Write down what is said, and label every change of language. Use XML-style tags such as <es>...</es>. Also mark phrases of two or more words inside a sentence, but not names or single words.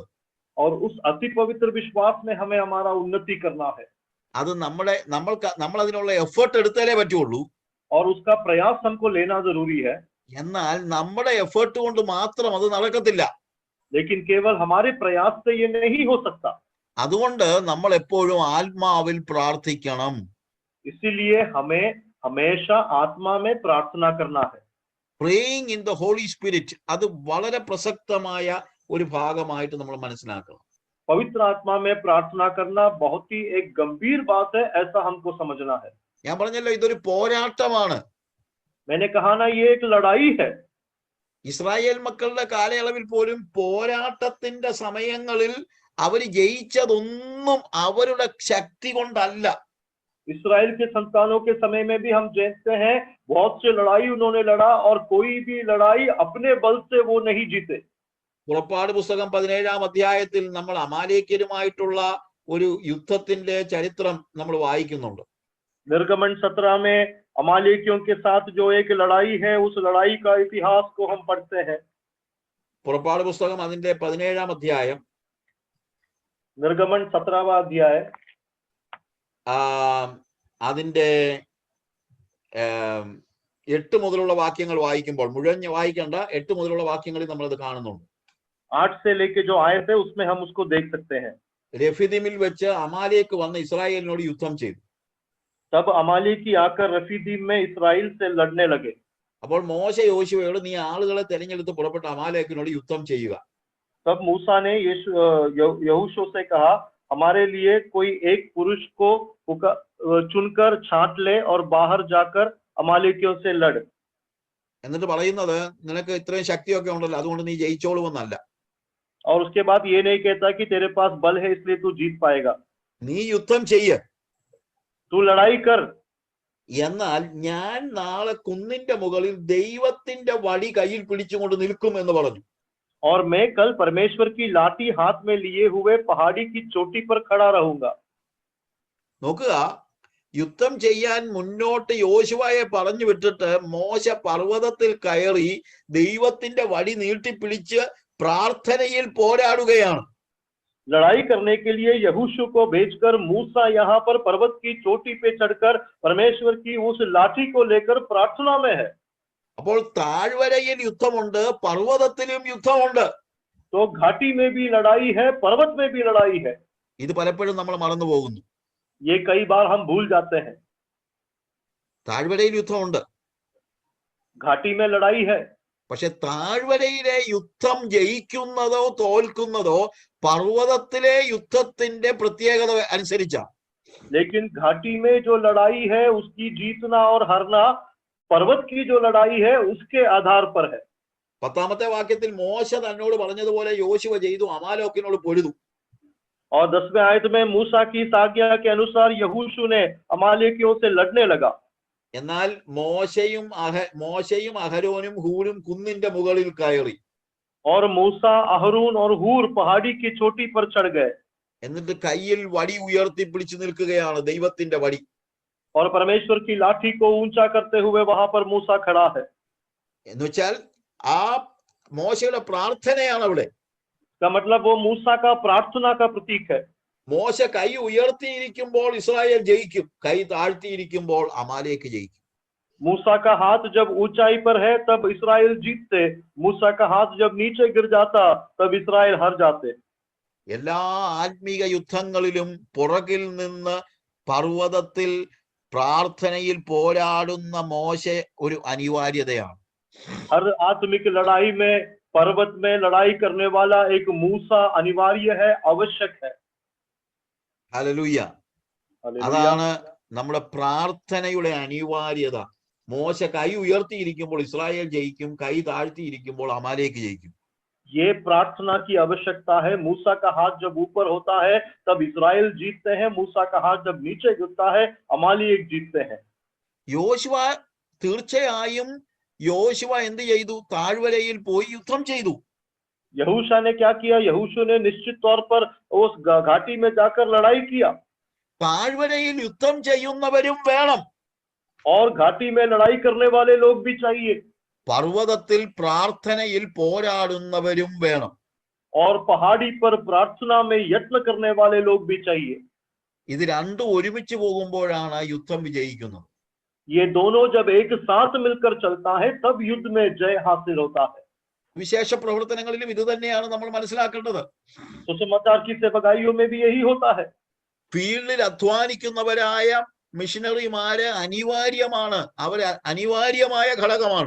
<hi>और उस अति पवित्र विश्वास में हमें हमारा उन्नति करना है।</hi> <ml>അത് നമ്മൾ അതിനുള്ള എഫേർട്ട് എടുത്താലേ പറ്റുള്ളൂ.</ml> <hi>और उसका प्रयास हमको लेना जरूरी है।</hi> <ml>എന്നാൽ നമ്മുടെ എഫേർട്ട് കൊണ്ട് മാത്രം അത് നടക്കത്തില്ല.</ml> <hi>लेकिन केवल हमारे प्रयास से ये नहीं हो सकता।</hi> <ml>അതുകൊണ്ട് നമ്മൾ എപ്പോഴും ആത്മാവിൽ പ്രാർത്ഥിക്കണം.</ml> <hi>इसीलिए हमें हमेशा आत्मा में प्रार्थना करना है।</hi> <en>praying in the Holy Spirit</en> <ml>അത് വളരെ പ്രസക്തമായ ഒരു ഭാഗമായിട്ട് നമ്മൾ മനസ്സിലാക്കണം.</ml> <hi>पवित्र आत्मा में प्रार्थना करना बहुत ही एक गंभीर बात है, ऐसा हमको समझना है।</hi> <ml>ഞാൻ പറഞ്ഞല്ലോ, ഇതൊരു പോരാട്ടമാണ്.</ml> <hi>मैंने कहा ना, ये एक लड़ाई है।</hi> <ml>ഇസ്രായേൽ മക്കളുടെ കാലയളവിൽ പോലും പോരാട്ടത്തിന്റെ സമയങ്ങളിൽ അവർ ജയിച്ചതൊന്നും അവരുടെ ശക്തി കൊണ്ടല്ല.</ml> <hi>इस्राएल के संतानों के समय में भी हम जानते हैं बहुत से लड़ाई उन्होंने लड़ा, और कोई भी लड़ाई अपने बल से वो नहीं जीते।</hi> <ml>പുറപ്പാട് പുസ്തകം 17-ാം അധ്യായത്തിൽ നമ്മൾ അമാലേക്യരുമായിട്ടുള്ള ഒരു യുദ്ധത്തിന്റെ ചരിത്രം നമ്മൾ വായിക്കുന്നുണ്ട്.</ml> <hi>निर्गमन 17 में अमालेकियों के साथ जो एक लड़ाई है, उस लड़ाई का इतिहास को हम पढ़ते हैं।</hi> <ml>പുറപ്പാട് പുസ്തകം അതിന്റെ 17-ാം അധ്യായം</ml> <hi>निर्गमन 17वां अध्याय</hi> <ml>അതിന്റെ 8 മുതലുള്ള വാക്യങ്ങൾ വായിക്കുമ്പോൾ, മുഴുവൻ വായിക്കേണ്ട, 8 മുതലുള്ള വാക്യങ്ങളിൽ നമ്മൾ അത് കാണുന്നുണ്ട്.</ml> <hi>8 से लेके जो आयत है उसमें हम उसको देख सकते हैं।</hi> <ml>രഫീദീമിൽ വെച്ച് അമാലേക്ക് വന്ന് ഇസ്രായേലിനോട് യുദ്ധം ചെയ്തു.</ml> <hi>तब अमालेकी आकर रफीदीम में इस्राएल से लड़ने लगे।</hi> <ml>അപ്പോൾ മോശ യോശുവയോട് നീ ആളുകളെ തെരഞ്ഞെടുത്ത് പുറപ്പെട്ട അമാലേക്കിനോട് യുദ്ധം ചെയ്യുക.</ml> <hi>तब मूसा ने यहोशू से कहा, हमारे लिए कोई एक पुरुष को चुनकर छांट ले और बाहर जाकर अमालेकियों से लड़।</hi> <ml>എന്നിട്ട് പറയുന്നത് നിനക്ക് ഇത്രയും ശക്തിയൊക്കെ ഉണ്ടല്ലോ അതുകൊണ്ട് നീ ജയിച്ചോളുമെന്നല്ല.</ml> <hi>और उसके बाद ये नहीं कहता कि तेरे पास बल है इसलिए तू जीत पाएगा,</hi> <ml>നീ യുദ്ധം ചെയ്യ,</ml> <hi>तू लड़ाई कर,</hi> <ml>എന്നാൽ ഞാൻ നാളെ കുന്നിന്റെ മുകളിൽ ദൈവത്തിന്റെ വടി കയ്യിൽ പിടിച്ചുകൊണ്ട് നിൽക്കും എന്ന് പറഞ്ഞു.</ml> <hi>और मैं कल परमेश्वर की लाठी हाथ में लिए हुए पहाड़ी की चोटी पर खड़ा रहूंगा।</hi> <ml>നോക്കുക, യുദ്ധം ചെയ്യാൻ മുന്നോട്ട് യോശുവയെ പറഞ്ഞു വിട്ടിട്ട് മോശ പർവ്വതത്തിൽ കയറി ദൈവത്തിന്റെ വടി നീട്ടിപ്പിടിച്ച് പ്രാർത്ഥനയിൽ പോരാടുകയാണ്.</ml> <hi>लड़ाई करने के लिए यहोशू को भेजकर मूसा यहाँ पर पर्वत की चोटी पे चढ़कर परमेश्वर की उस लाठी को लेकर प्रार्थना में है।</hi> <ml>അപ്പോൾ താഴ്വരയിൽ യുദ്ധമുണ്ട്, പർവ്വതത്തിലും യുദ്ധമുണ്ട്.</ml> <hi>तो घाटी में भी लड़ाई है, पर्वत में भी लड़ाई है।</hi> <ml>ഇത് പലപ്പോഴും നമ്മൾ മറന്നു പോകുന്നു.</ml> <hi>ये कई बार हम भूल जाते हैं।</hi> <ml>താഴ്വരയിൽ യുദ്ധമുണ്ട്,</ml> <hi>घाटी में लड़ाई है,</hi> <ml>പക്ഷെ താഴ്വരയിലെ യുദ്ധം ജയിക്കുന്നതോ തോൽക്കുന്നതോ പർവ്വതത്തിലെ യുദ്ധത്തിന്റെ പ്രത്യേകത അനുസരിച്ചാണ്.</ml> <hi>लेकिन घाटी में जो लड़ाई है उसकी जीतना और हारना पर्वत की जो लड़ाई है उसके आधार पर है।</hi> <ml>10ാമത്തെ വാക്യത്തിൽ മോശ തന്നോട് പറഞ്ഞതുപോലെ യോശുവ ചെയ്തു, അമാലോക്കിനോട് പൊരുതു.</ml> <hi>और 10वें आयत में मूसा की इस आज्ञा के अनुसार यहोशू ने अमालेकियों से लड़ने लगा।</hi> <ml>എന്നാൽ മോശയും അഹരോനും ഹൂരും കുന്നിന്റെ മുകളിൽ കയറി.</ml> <hi>और मूसा, अहरून और हूर पहाड़ी की चोटी पर चढ़ गए।</hi> <ml>എന്നിട്ട് കയ്യിൽ വടി ഉയർത്തി പിടിച്ചു നിൽക്കുകയാണ്, ദൈവത്തിന്റെ വടി.</ml> <hi>और परमेश्वर की लाठी को ऊंचा करते हुए वहां पर मूसा खड़ा है।</hi> <ml>എന്നുവെച്ചാൽ ആ മോശയുടെ പ്രാർത്ഥനയാണ് അവിടെ.</ml> <hi>का मतलब वो मूसा का प्रार्थना का प्रतीक है।</hi> <ml>മോശ കൈ ഉയർത്തിയിരിക്കുമ്പോൾ ഇസ്രായേൽ ജയിക്കും, കൈ താഴ്ത്തിയിരിക്കുമ്പോൾ അമാലേക്ക് ജയിക്കും.</ml> <hi>मूसा का हाथ जब ऊंचाई पर है तब इस्राएल जीतते, मूसा का हाथ जब नीचे गिर जाता तब इस्राएल हार जाते।</hi> <ml>എല്ലാ ആത്മീക യുദ്ധങ്ങളിലും പുറകിൽ നിന്ന് പർവ്വതത്തിൽ പ്രാർത്ഥനയിൽ പോരാടുന്ന മോശ ഒരു അനിവാര്യതയാണ്.</ml> <hi>हर आत्मिक लड़ाई में पर्वत में लड़ाई करने वाला एक मूसा अनिवार्य है, आवश्यक है।</hi> <ml>ഹല്ലേലൂയ. അതാണ് നമ്മുടെ പ്രാർത്ഥനയുടെ അനിവാര്യത. മോശ കൈ ഉയർത്തിയിരിക്കുമ്പോൾ ഇസ്രായേൽ ജയിക്കും, കൈ താഴ്ത്തിയിരിക്കുമ്പോൾ അമാലേക്ക് ജയിക്കും.</ml> <hi>ये प्रार्थना की आवश्यकता है। मूसा का हाथ जब ऊपर होता है तब इस्राएल जीतते हैं, मूसा का हाथ जब नीचे गिरता है अमालेक जीतते हैं।</hi> <ml>യോശുവ തീർച്ചയായും എന്ത് ചെയ്തു? താഴ്വരയിൽ പോയി യുദ്ധം ചെയ്തു.</ml> <hi>यहोशू ने क्या किया? यहोशू ने निश्चित तौर पर उस घाटी में जाकर लड़ाई किया।</hi> <ml>താഴ്വരയിൽ യുദ്ധം ചെയ്യുന്നവരും വേണം,</ml> <hi>और घाटी में लड़ाई करने वाले लोग भी चाहिए,</hi> <ml>പർവ്വതത്തിൽ പ്രാർത്ഥനയിൽ പോരാടുന്നവരും വേണം,</ml> <hi>और पहाड़ी पर प्रार्थना में यत्न करने वाले लोग भी चाहिए।</hi> <ml>ഇത് രണ്ടും ഒരുമിച്ച് പോകുമ്പോഴാണ് യുദ്ധം വിജയിക്കുന്നത്.</ml> <hi>ये दोनों जब एक साथ मिलकर चलता है तब युद्ध में जय हासिल होता है।</hi> <ml>വിശേഷ പ്രവർത്തനങ്ങളിലും ഇത് തന്നെയാണ് നമ്മൾ മനസ്സിലാക്കേണ്ടത്.</ml> <hi>सुसमाचार की सेवकाइयों में भी यही होता है।</hi> <ml>ഫീൽഡിൽ അധ്വാനിക്കുന്നവരായ മിഷനറിമാര് അനിവാര്യമാണ്, അവർ അനിവാര്യമായ ഘടകമാണ്.</ml>